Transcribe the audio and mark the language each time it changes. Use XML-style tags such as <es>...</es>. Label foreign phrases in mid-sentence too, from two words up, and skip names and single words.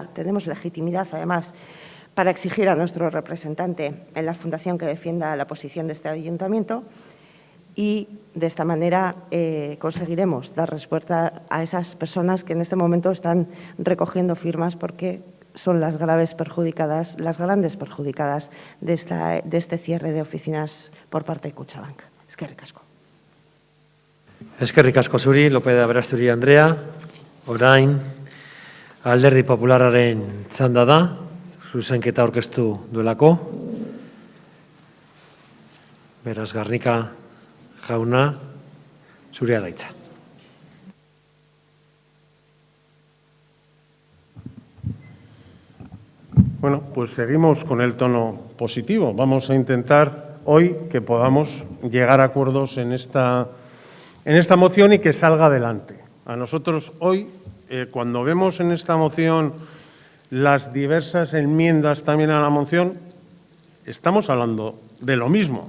<es>Tenemos legitimidad, además, para exigir a nuestro representante en la fundación que defienda la posición de este ayuntamiento y, de esta manera, conseguiremos dar respuesta a esas personas que en este momento están recogiendo firmas porque son las grandes perjudicadas de este cierre de oficinas por parte de Kutxabank.</es> <eu>Eskerrik asko. Eskerrik asko zuri, López de Aberasturi Andrea. Orain, Alderdi Popularraren txanda da, zuzenketa aurkeztu duelako. Beraz, Garnika jauna, zurea da hitza.</eu> <es>Bueno, pues seguimos con el tono positivo. Vamos a intentar hoy que podamos llegar a acuerdos en esta moción y que salga adelante. A nosotros hoy, cuando vemos en esta moción las diversas enmiendas también a la moción, estamos hablando de lo mismo.</es>